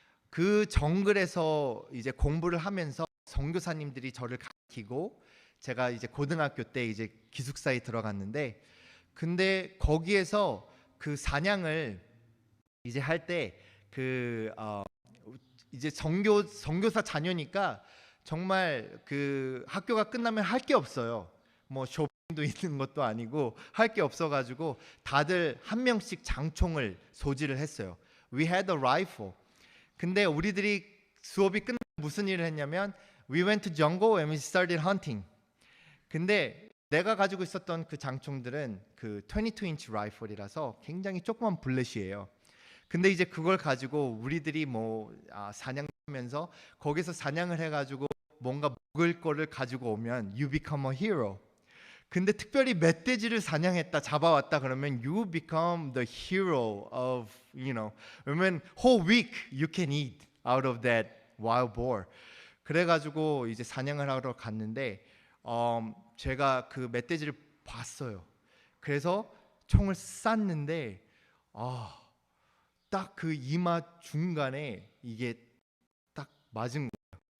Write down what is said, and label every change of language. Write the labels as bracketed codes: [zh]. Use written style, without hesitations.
[ko] 그 정글에서 이제 공부를 하면서 선교사님들이 저를 가르치고, 제가 이제 고등학교 때 이제 기숙사에 들어갔는데, 근데 거기에서 그 사냥을 이제 할 때 그 이제 선교사 자녀니까 정말 그 학교가 끝나면 할 게 없어요. 뭐 쇼핑도 있는 것도 아니고 할 게 없어가지고 다들 한 명씩 장총을 소지를 했어요. [en] We had a rifle. [ko] 근데 우리들이 수업이 끝나면 무슨 일을 했냐면 [en] we went to jungle and we started hunting. [ko] 근데 내가 가지고 있었던 그 장총들은 그 22인치 라이플이라서 굉장히 조그만 블렛이에요. 근데 이제 그걸 가지고 우리들이 뭐 사냥하면서 거기서 사냥을 해가지고 뭔가 먹을 거를 가지고 오면 [en] you become a hero. [ko] 근데 특별히 멧돼지를 사냥했다, 잡아왔다 그러면 [en] you become the hero of, [ko] 왜냐면 [en] whole week you can eat out of that wild boar. [ko] 그래가지고 이제 사냥을 하러 갔는데 제가 그 멧돼지를 봤어요. 그래서 총을 쐈는데 딱 그 이마 중간에 이게 딱 맞은 거예요.